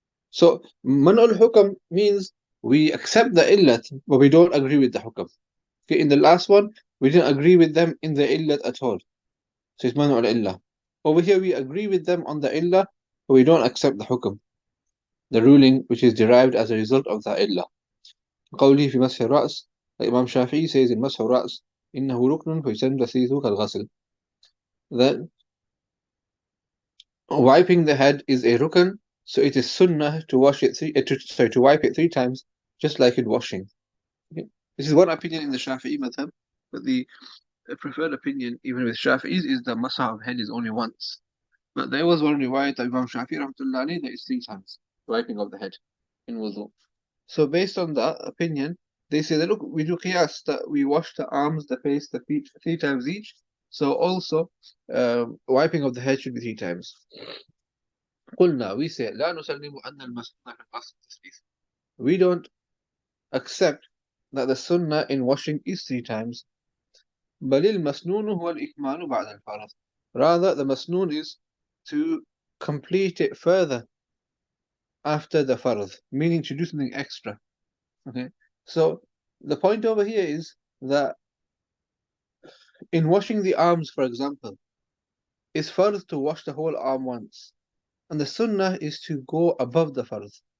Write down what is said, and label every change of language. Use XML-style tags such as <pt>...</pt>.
<en>So man'ul hukm means we accept the illat, but we don't agree with the hukm. Okay, in the last one, we didn't agree with them in the illat at all. So it's man'ul illah. Over here, we agree with them on the illah, but we don't accept the hukm, the ruling which is derived as a result of the illah.</en> <ar>قوله في مسح الرأس,</ar> <en>like Imam Shafi'i says in</en> <ar>مسح الرأس, إنه ركن فيسن تثليثه كالغسل.</ar> <en>That wiping the head is a rukn, so it is sunnah to wash it to wipe it 3 times, just like in washing. Okay? This is one opinion in the Shafi'i madhab, but the preferred opinion, even with Shafi'is, is the masah of head is only once. But there was one riwayat of Imam Shafi'i rahmatullah alayhi that is 3 times, wiping of the head in wudu. So based on that opinion, they say that look, we do qiyas that we wash the arms, the face, the feet 3 times each. So also, wiping of the head should be 3 times.</en> <ar>قلنا,</ar> <en>we say,</en> <ar>لا نسلم أن المسنون في الغسل التثليث.</ar> <en>We don't accept that the sunnah in washing is 3 times.</en> <ar>بل المسنون هو الإكمال بعد الفرض.</ar> <en>Rather, the masnoon is to complete it further after the farad, meaning to do something extra. Okay, so the point over here is that in washing the arms, for example, it's farad to wash the whole arm once, and the sunnah is to go above the farad.</en>